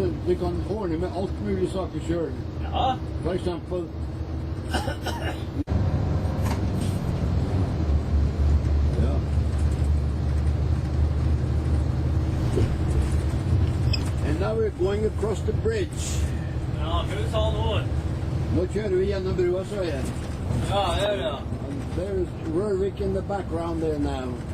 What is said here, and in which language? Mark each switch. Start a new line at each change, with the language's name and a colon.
Norwegian: Du kan ordne med alt mulig saker selv. Ja. For eksempel... Ja.
English: And now we're going across the bridge.
Norwegian: Ja, hva sa nå? Nå kjører vi gjennom brua, så igjen. Ja, det gjør det.
English: There's Rørvik in the background there now.